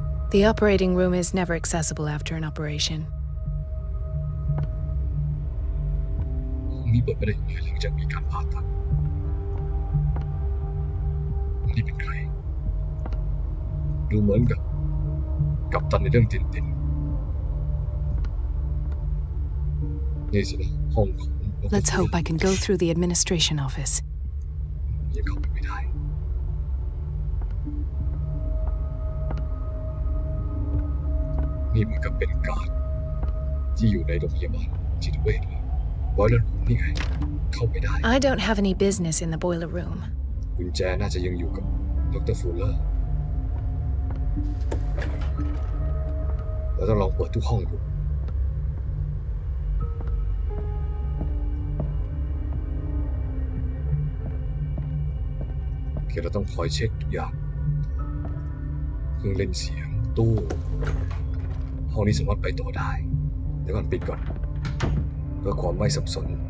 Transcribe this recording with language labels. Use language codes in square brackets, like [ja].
[en] The operating room is never accessible after an operation. [th] นี่เปิดไม่ได้หลังจากมีการผ่าตัดนี่เป็นใครดูเหมือนกับกัปตันในเรื่องตินนี่สินะห้องของ [en] Let's hope I can go through the administration office. [th] ยังเข้าไปไม่ได้นี่เหมือนกับเป็นการ์ดที่อยู่ในโรงพยาบาลจิตเวชเลยบอยเลอร์รูมนี่ไงเข้าไปได้ [en] I don't have any business in the boiler room. [th] กุญแจน่าจะยังอยู่กับดรฟูเลอร์เราต้องลองเปิดทุกห้องดูเราต้องคอยเช็คทุกอย่างเครื่องเล่นเสียงตู้ห้องนี้สามารถไปต่อได้เดี๋ยวก่อนปิดก่อนเพื่อความไม่สับสน